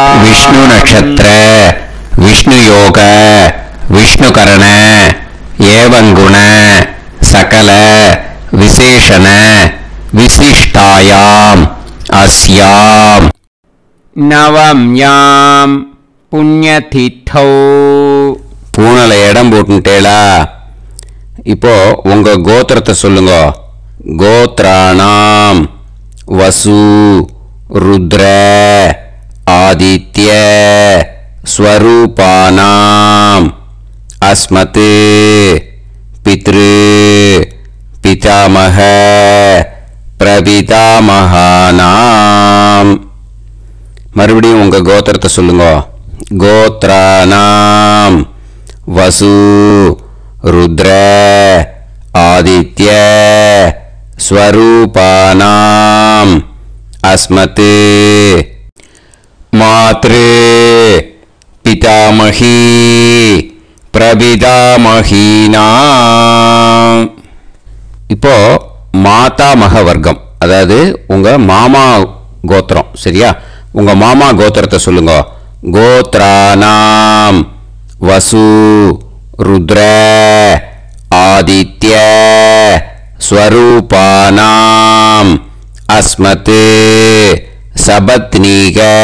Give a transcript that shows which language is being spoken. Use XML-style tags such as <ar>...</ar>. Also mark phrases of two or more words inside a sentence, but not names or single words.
<sa>विष्णु नक्षत्र विष्णु योग विष्णुकरण एवं गुण सकल विशेषण विशिष्टायाम् अस्याम् नवम्यां पुण्यतिथौ.</sa> <ta>பூனல இடம் போட்டுட்டேளா? இப்போ உங்க கோத்திரத்தை சொல்லுங்க.</ta> <sa>गोत्राणां वसु रुद्र आदित्य स्वरूपाणां अस्मत् पितृ पितामह प्रपितामहानां.</sa> <ta>மறுபடியும் உங்க கோத்திரத்தை சொல்லுங்க.</ta> <sa>கோத்ராணாம் वसु रुद्र आदित्य स्वरूपानाम् अस्मत् मातृ पितामही பிரபிதாமஹீனாம்.</sa> <ta>இப்போ மாதாமக வர்க்கம், அதாவது உங்க மாமா கோத்திரம். சரியா? உங்க மாமா கோத்திரத்தை சொல்லுங்க.</ta> <sa>गोत्राणां वसु रुद्र आदित्य स्वरूपाणां अस्मत् सपत्नीक</sa>